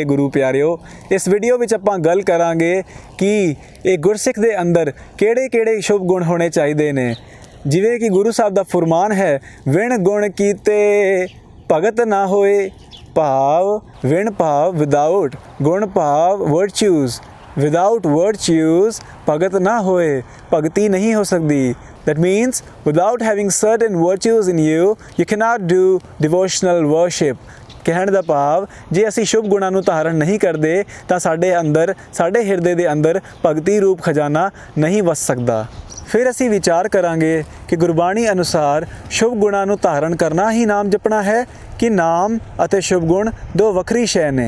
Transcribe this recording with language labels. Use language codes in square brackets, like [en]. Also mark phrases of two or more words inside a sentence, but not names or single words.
[pa] ਗੁਰੂ ਪਿਆਰਿਓ, ਇਸ ਵੀਡੀਓ ਵਿੱਚ ਆਪਾਂ ਗੱਲ ਕਰਾਂਗੇ ਕਿ ਇਹ ਗੁਰਸਿੱਖ ਦੇ ਅੰਦਰ ਕਿਹੜੇ ਸ਼ੁਭ ਗੁਣ ਹੋਣੇ ਚਾਹੀਦੇ ਨੇ। ਜਿਵੇਂ ਕਿ ਗੁਰੂ ਸਾਹਿਬ ਦਾ ਫਰਮਾਨ ਹੈ, ਵਿਣ ਗੁਣ ਕੀਤੇ ਭਗਤ ਨਾ ਹੋਏ, ਭਾਵ ਵਿਣ ਭਾਵ ਵਿਦਾਊਟ, ਗੁਣ ਭਾਵ ਵਰਚੂਜ਼, [en] without virtues [pa] ਭਗਤ ਨਾ ਹੋਏ, [hi] भगती नहीं हो सकती। [en] That means without having certain virtues in you, you cannot do devotional worship। [pa] ਕਹਿਣ ਦਾ ਭਾਵ, ਜੇ ਅਸੀਂ ਸ਼ੁਭ ਗੁਣਾਂ ਨੂੰ ਧਾਰਨ ਨਹੀਂ ਕਰਦੇ ਤਾਂ ਸਾਡੇ ਹਿਰਦੇ ਦੇ ਅੰਦਰ ਭਗਤੀ ਰੂਪ ਖਜ਼ਾਨਾ ਨਹੀਂ ਵਸ ਸਕਦਾ। ਫਿਰ ਅਸੀਂ ਵਿਚਾਰ ਕਰਾਂਗੇ ਕਿ ਗੁਰਬਾਣੀ ਅਨੁਸਾਰ ਸ਼ੁਭ ਗੁਣਾਂ ਨੂੰ ਧਾਰਨ ਕਰਨਾ ਹੀ ਨਾਮ ਜਪਣਾ ਹੈ ਕਿ ਨਾਮ ਅਤੇ ਸ਼ੁਭ ਗੁਣ ਦੋ ਵੱਖਰੀ ਸ਼ੈ ਨੇ।